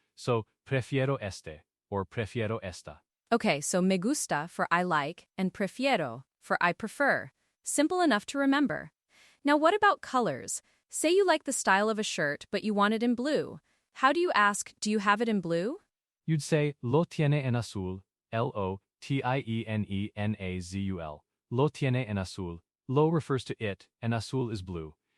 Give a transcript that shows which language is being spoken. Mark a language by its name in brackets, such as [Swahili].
[Spanish] So, prefiero este, or prefiero esta. [English] Okay, so me gusta for I like, and prefiero for I prefer. Simple enough to remember. Now what about colors? Say you like the style of a shirt, but you want it in blue. How do you ask, do you have it in blue? You'd say, [Spanish] lo tiene en azul, Lotienenazul. Lo tiene en azul. [English] Lo refers to it, and azul is blue.